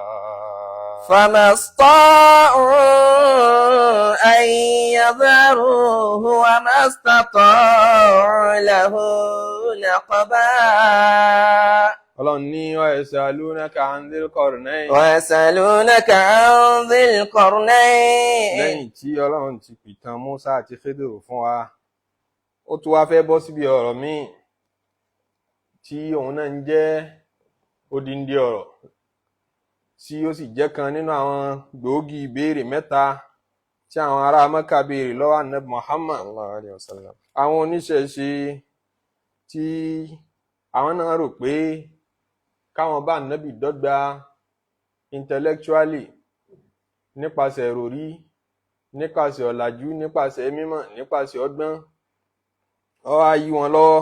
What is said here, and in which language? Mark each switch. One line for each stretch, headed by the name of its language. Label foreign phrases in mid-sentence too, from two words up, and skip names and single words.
Arabic: فما استطاعوا أن يظهروه وما استطاعوا له نقبا
Yoruba: Ọlọ́run ní
Arabic: ويسألونك عن ذي القرنين ويسألونك عن ذي القرنين
Yoruba: lẹ́yìn tí Ọlọ́run ti pìtàn Mùsá àti Khidru fún wa ó tún wá fẹ́ bọ́ síbi ọ̀rọ̀ míì tí òun náà ń jẹ́ odindi ọ̀rọ̀ tí ó sì jẹ́ kan nínú àwọn gbòógì ìbéèrè mẹ́ta tí àwọn ará Mẹ́kà béèrè lọ́wọ́ Ànábì Muhammad
Arabic: صلى الله عليه وسلم.
Yoruba: Àwọn oníṣẹ̀ṣe tí àwọn náà rò pé káwọn bá Ànábì dọ́gba intellectually nípasẹ̀ ìròrí, nípasẹ̀ ọ̀làjú, nípasẹ̀ mímọ̀, nípasẹ̀ ọgbọ́n, ó wá yí wọn lọ́wọ́.